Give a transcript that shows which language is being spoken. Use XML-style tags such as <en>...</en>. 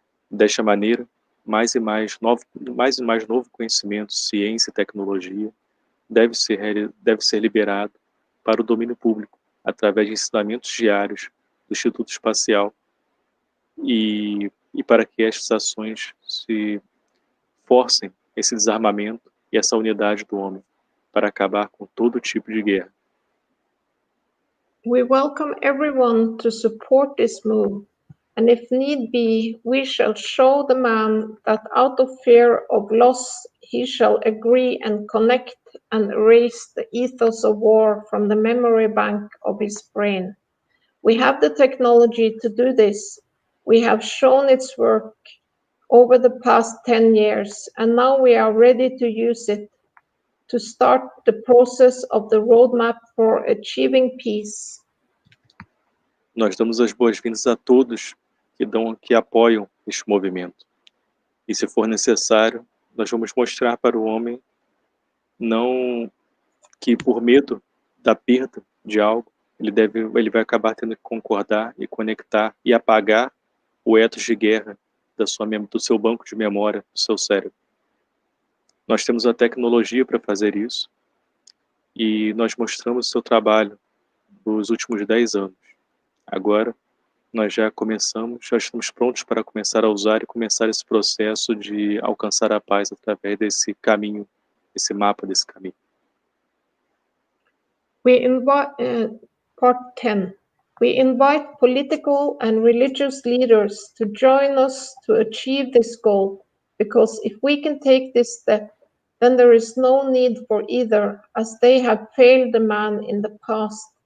<pt>Desta maneira, mais e mais novo conhecimento, ciência e tecnologia deve ser liberado para o domínio público, através de ensinamentos diários do Instituto Espacial, e para que estas ações se forcem esse desarmamento e essa unidade do homem, para acabar com todo tipo de guerra.</pt> <en>We welcome everyone to support this move, and if need be, we shall show the man that out of fear of loss, he shall agree and connect and erase the ethos of war from the memory bank of his brain. We have the technology to do this. We have shown its work over the past 10 years, and now we are ready to use it to start the process of the roadmap for achieving peace.</en> <pt>Nós damos as boas-vindas a todos que apoiam este movimento. E se for necessário, nós vamos mostrar para o homem não que por medo da perda de algo, ele vai acabar tendo que concordar e conectar e apagar o ethos de guerra do seu banco de memória, do seu cérebro. Nós temos a tecnologia para fazer isso, e nós mostramos o seu trabalho dos últimos 10 anos. Agora, nós já estamos prontos para começar a usar e começar esse processo de alcançar a paz através desse caminho, esse mapa desse caminho.</pt> <en>Part 10. We invite political and religious leaders to join us to achieve this goal, because if we can take this step, then there is no need for either, as they have failed the man in the past.</en>